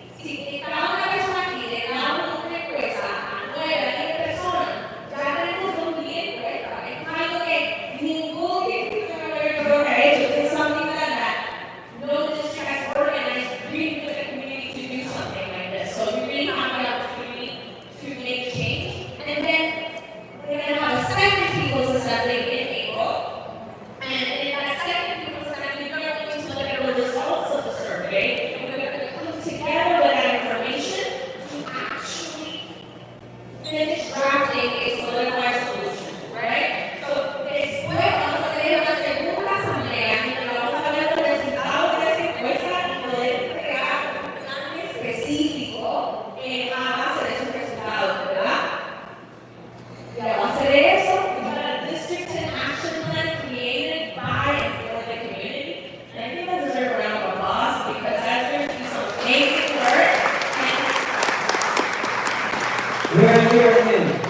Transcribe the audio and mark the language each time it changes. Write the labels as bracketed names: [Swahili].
[Spanish] Si cada una persona aquí le da una encuesta a 9, a 10 personas, ya tenemos 2,000 encuestas. Es algo que ningún distrito ha hecho. [English] It's something that no district has organized really with the community to do something like this. So we really have the opportunity to make change. And then we're going to have a second people's assembly in April. And in that second people's assembly, we're going to look at the results of the survey. And we're going to come together with that information to actually finish drafting a solidified solution, right? [Spanish] So después vamos a tener una segunda asamblea en la que vamos a ver los resultados de esa encuesta y poder crear un plan específico a base de esos resultados, ¿verdad? Y a base de eso, [English] we got a district and action plan created by and for the community. And I think that deserves a round of applause because that's going to be some amazing work. We're here again.